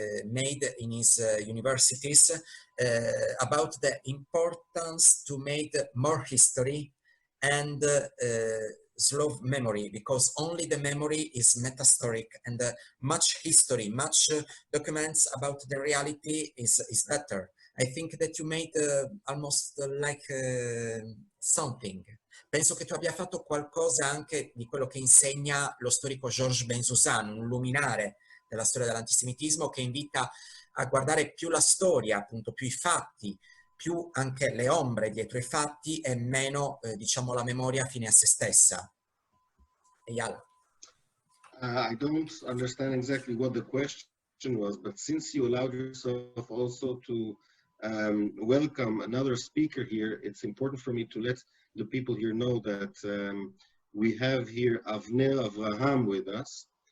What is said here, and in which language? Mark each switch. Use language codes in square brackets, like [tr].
[en] made in his universities about the importance to make more history and slow memory, because only the memory is metahistoric, and much history, much documents about the reality is better. I think that you made almost like something. [it] Penso che tu abbia fatto qualcosa anche di quello che insegna lo storico Georges Benzouzan, un luminare della storia dell'antisemitismo che invita a guardare più la storia, appunto più i fatti, più anche le ombre dietro i fatti e meno, diciamo, la memoria fine a se stessa. [en] Eyal. I don't understand exactly what the question was, but since you allowed yourself also to welcome another speaker here, it's important for me to let the people here know that we have here Avner Avraham with us.